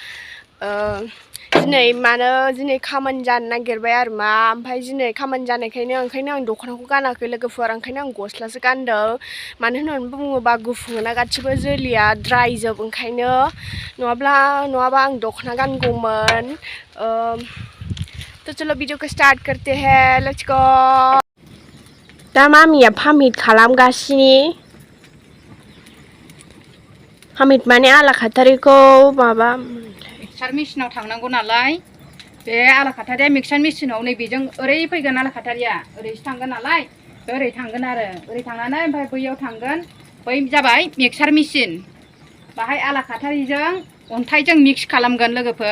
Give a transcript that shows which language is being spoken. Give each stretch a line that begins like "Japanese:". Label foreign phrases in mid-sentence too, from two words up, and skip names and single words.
Bodo: दिनै खामानि जानो नागिरबाय आरो मा ओमफ्राय दिनै खामानि जानायखायनो आं दख'नाखौ गानाखै लोगोफोर ओंखायनो आं गस्लासो गानदों मानो होननानै बुङोबा गुफुंना गासिबो जोलिया ड्राइ जोब ओंखायनो नङाबा आं दख'ना गानगौमोन
Hindi: तो चलो वीडियो को स्टार्ट करते हैं
English: let's go
Bodo: दा मामिया पामिट खालामगासिनो पामिट माने आलाखाथारिखौ माबा मिक्सार मेसिनाव थांनांगौ नालाय बे आलाखाथारिया मिक्सार मेसिनाव नैबेजों ओरै फैगोन आलाखाथारिया ओरैसो थांगोन नालाय ओरै थांगोन आरो ओरै थांनानै ओमफ्राय बैयाव थांगोन बै जाबाय
English: mixer machine
Bodo: बाहाय आलाखाथारिजों अन्थाइजों मिक्स खालामगोन लोगोफोर